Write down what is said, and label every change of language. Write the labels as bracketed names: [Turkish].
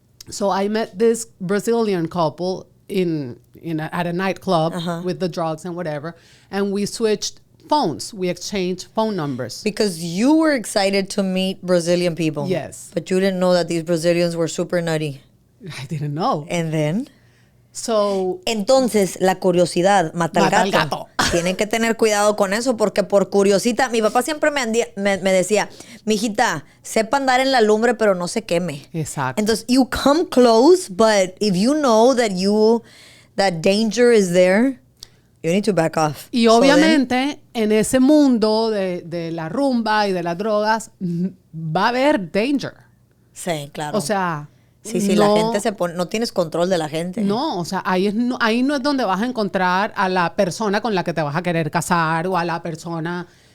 [English] So I met this Brazilian couple at a nightclub with the drugs and whatever, and we switched phones. We exchanged phone numbers. Because you were excited to meet Brazilian people. Yes. But you didn't know that these Brazilians were super nutty. I didn't know. And then? So, [Spanish] Entonces, la curiosidad mata al gato. Tienen que tener cuidado con eso porque por curiosita, mi papá siempre me decía, mijita, sepa andar en la lumbre pero no se queme. Exacto. [English] Entonces, you come close, but if you know that danger is there, you need to back off. [Spanish] Y obviamente, en ese mundo de la rumba y de las drogas, va a haber danger. Sí, claro. O sea... Sí, la gente se pone... No tienes control de la gente. No, o sea, ahí no es donde vas a encontrar a la persona con la que te vas a querer casar o a la persona...